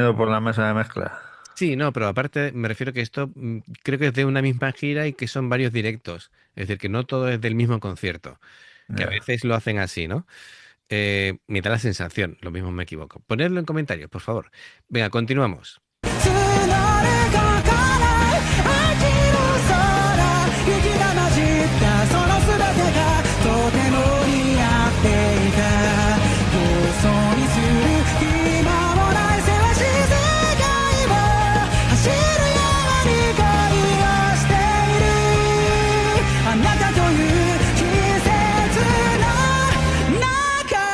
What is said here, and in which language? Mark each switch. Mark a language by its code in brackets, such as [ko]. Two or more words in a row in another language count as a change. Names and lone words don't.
[es] sonido por la mesa de mezcla. sí, no, pero aparte me refiero que esto creo que es de una misma gira y que son varios directos. Es decir, que no todo es del mismo concierto, que a Ya. veces lo hacen así, ¿no? Me da la sensación, lo mismo me equivoco. Ponedlo en comentarios, por favor. Venga, continuamos. [ja] 募れかから秋の空雪が混じったその全てがとても似合っていたよそ見する暇もないせわしい世界を走るように恋をしているあなたという季節の中